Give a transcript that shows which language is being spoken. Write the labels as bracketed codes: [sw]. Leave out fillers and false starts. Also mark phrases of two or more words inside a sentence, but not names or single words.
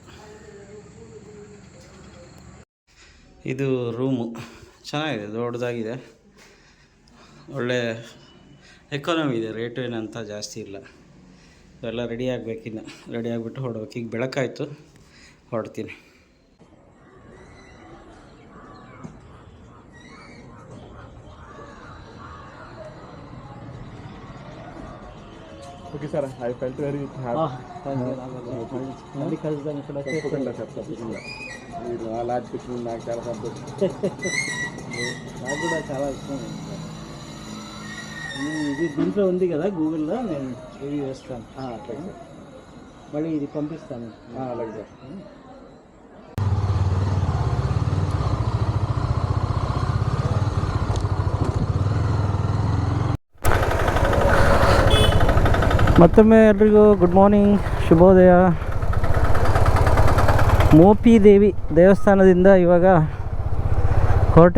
[kn] ಇದು ರೂಮು ಚೆನ್ನಾಗಿದೆ, ದೊಡ್ಡದಾಗಿದೆ, ಒಳ್ಳೆ ಎಕಾನಮಿ ಇದೆ. ರೇಟು ಏನಂತ ಜಾಸ್ತಿ ಇಲ್ಲ. ಎಲ್ಲ ರೆಡಿ ಆಗಬೇಕಿನ್ನು. ರೆಡಿ ಆಗಿಬಿಟ್ಟು ಹೊರಡ್ಬೇಕು. ಈಗ ಬೆಳಕಾಯಿತು, ಹೊರಡ್ತೀನಿ. [en] Okay, sir. I felt very happy. lodge picture [te] నాకు చాలా సంతోషం. నాకు కూడా చాలా ఇష్టం. ఇది దీంట్లో ఉంది కదా గూగుల్లో, నేను రివ్యూ వేస్తాను. మళ్ళీ ఇది పంపిస్తాను. అలాగే సార్. [kn] ಮತ್ತೊಮ್ಮೆ ಎಲ್ರಿಗೂ [en] good morning, [kn] ಶುಭೋದಯ. ಮೋಪಿ ದೇವಿ ದೇವಸ್ಥಾನದಿಂದ ಇವಾಗ ಹೊರಟೆ.